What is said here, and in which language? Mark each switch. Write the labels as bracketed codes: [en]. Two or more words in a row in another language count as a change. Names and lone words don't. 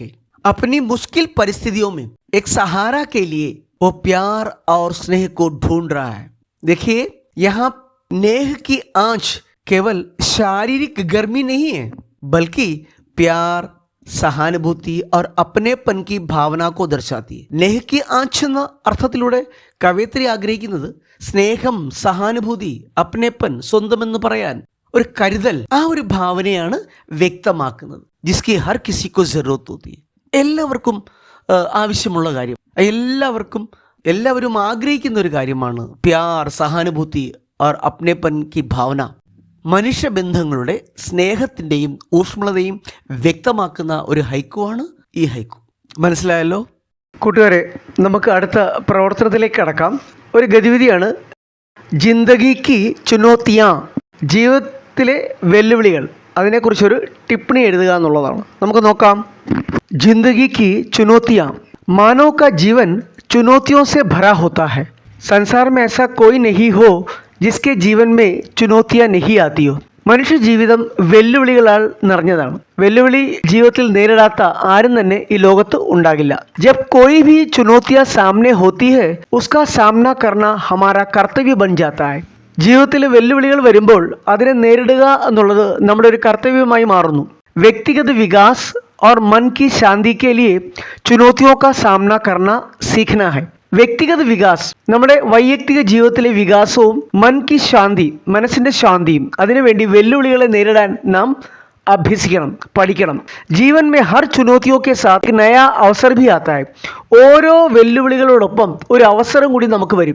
[hi] अपनी मुश्किल परिस्थितियों में एक सहारा के लिए वो प्यार और स्नेह को ढूंढ रहा है. देखिए, यहाँ नेह की आंच केवल शारीरिक गर्मी नहीं है, बल्कि प्यार, സഹാനുഭൂതി और अपनेपन की भावना को दर्शाती है. नेह की आंच [ml] എന്ന അർത്ഥത്തിലൂടെ കവയിത്രി ആഗ്രഹിക്കുന്നത് സ്നേഹം, സഹാനുഭൂതി, അപ്നേപ്പൻ, സ്വന്തമെന്ന് പറയാൻ ഒരു കരുതൽ, ആ ഒരു ഭാവനയാണ് വ്യക്തമാക്കുന്നത്. [hi] जिसकी हर किसी को ज़रूरत होती है. [ml] എല്ലാവർക്കും ആവശ്യമുള്ള കാര്യം, എല്ലാവരും ആഗ്രഹിക്കുന്ന ഒരു കാര്യമാണ് [hi] प्यार, सहानुभूति और अपनेपन की भावना. [ml] മനുഷ്യബന്ധങ്ങളുടെ സ്നേഹത്തിൻ്റെയും ഊഷ്മളതയും വ്യക്തമാക്കുന്ന ഒരു ഹൈക്കുവാണ് ഈ ഹൈക്കു. മനസ്സിലായല്ലോ കൂട്ടുകാരെ? നമുക്ക് അടുത്ത പ്രവർത്തനത്തിലേക്ക് കടക്കാം. ഒരു ഗതിവിധിയാണ് [hi] ज़िंदगी की चुनौतियाँ, [ml] ജീവിതത്തിലെ വെല്ലുവിളികൾ. അതിനെക്കുറിച്ചൊരു ടിപ്പണി എഴുതുക എന്നുള്ളതാണ്. നമുക്ക് നോക്കാം. [hi] ज़िंदगी की चुनौतियाँ, मानव का जीवन चुनौतियों से भरा होता है. संसार में ऐसा कोई नहीं हो जिसके जीवन में चुनौतियाँ नहीं आती हो. [ml] മനുഷ്യ ജീവിതം വെല്ലുവിളികളാൽ നിറഞ്ഞതാണ്. വെല്ലുവിളി ജീവിതത്തിൽ നേരിടാത്ത ആരും തന്നെ ഈ ലോകത്ത് ഉണ്ടാകില്ല. [hi] जब कोई भी चुनौतियाँ सामने होती है उसका सामना करना हमारा कर्तव्य बन जाता है. [ml] ജീവിതത്തിൽ വെല്ലുവിളികൾ വരുമ്പോൾ അതിനെ നേരിടുക എന്നുള്ളത് നമ്മുടെ ഒരു കർത്തവ്യമായി മാറുന്നു. [hi] व्यक्तिगत विकास और मन की शांति के लिए चुनौतियों का सामना करना सीखना है. व्यक्तिगत विकास, [ml] നമ്മുടെ വൈയക്തിക ജീവിതത്തിലെ വികാസവും [hi] मन की शांति, [ml] മനസ്സിൻ്റെ ശാന്തിയും, അതിനുവേണ്ടി വെല്ലുവിളികളെ നേരിടാൻ നാം അഭ്യസിക്കണം, പഠിക്കണം. [hi] जीवन में हर चुनौतियों के साथ नया अवसर भी आता है. [ml] ഓരോ വെല്ലുവിളികളോടൊപ്പം ഒരു അവസരം കൂടി നമുക്ക് വരും.